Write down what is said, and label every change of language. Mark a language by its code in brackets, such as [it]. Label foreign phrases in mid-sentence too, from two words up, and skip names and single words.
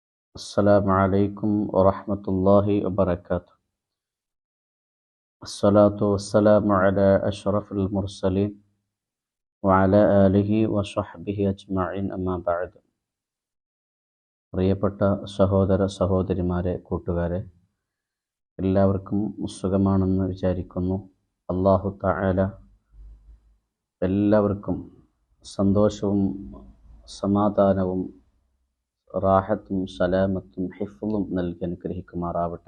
[ar] السلام عليكم ورحمة الله وبركاته. الصلاة والسلام على أشرف المرسلين وعلى آله وصحبه أجمعين أما بعد. [ml] പ്രിയപ്പെട്ട സഹോദര സഹോദരിമാരെ, കൂട്ടുകാരെ, എല്ലാവർക്കും സുഖമാണെന്ന് വിചാരിക്കുന്നു. അല്ലാഹു തആല എല്ലാവർക്കും സന്തോഷവും സമാധാനവും റാഹത്തും സലാമത്തും ഹിഫ്ളും നൽകി അനുഗ്രഹിക്കുമാറാവട്ടെ.